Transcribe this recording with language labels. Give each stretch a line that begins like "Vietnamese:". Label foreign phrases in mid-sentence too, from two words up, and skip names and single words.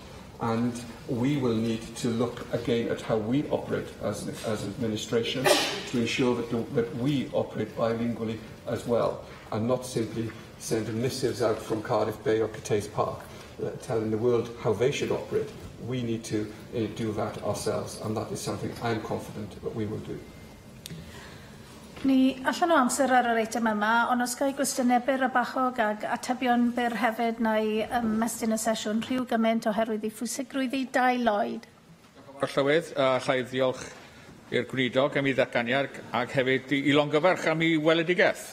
English: And we will need to look again at how we operate as an administration to ensure that we operate bilingually as well, and not simply send missives out from Cardiff Bay or Cathays Park telling the world how they should operate. We need to do that ourselves, and that is something I'm confident that we will do.
Welsh: Ni allan o amser ar yr eitem yma, ond os gael gwestiynau byr a bachog ag atebion byr hefyd neu ymestyn y sesiwn rhyw gymaint oherwydd ei phwysigrwydd ei dau Lloyd. Llywydd, llai ddiolch i'r gweinidog am ei ddatganiad ac hefyd i longyfarch am ei weledigaeth.